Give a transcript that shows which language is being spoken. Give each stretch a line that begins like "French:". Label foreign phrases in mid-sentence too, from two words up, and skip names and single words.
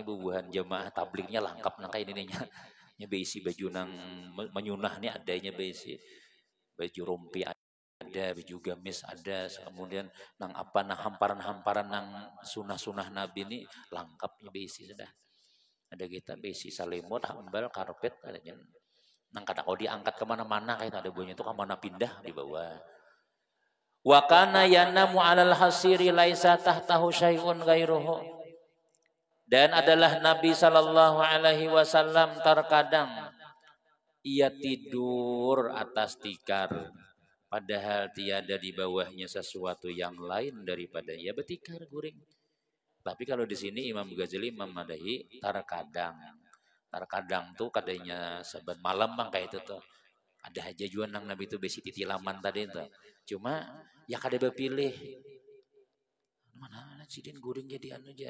Banjar: bubuhan jamaah tablignya lengkap nang kayak ini nya beisi baju nang menyunah nih adanya beisi baju rompi ada baju gamis ada kemudian nang apa nang hamparan-hamparan nang sunah-sunah Nabi ini lengkapnya beisi sudah ada kita beisi salimut hambal karpet adanya nang kata kalau diangkat kemana-mana kayak ada bunyi itu kemana pindah di bawah
Arabic: wa kana yanamu alal hasiri laisa tahtahu syai'un ghairuhu.
Indonesian: Dan adalah Nabi
Arabic: Shallallahu Alaihi Wasallam
Indonesian: terkadang ia tidur atas tikar, padahal tiada di bawahnya sesuatu yang lain daripada ia bertikar guring.
Banjar: Tapi kalau di sini Imam Ghazali memadahi terkadang tuh kadanya saban malam bang kayak itu tuh ada aja juga nang Nabi itu besi titilaman tadi itu. Cuma ya kada berpilih mana sidin guring jadi anu aja.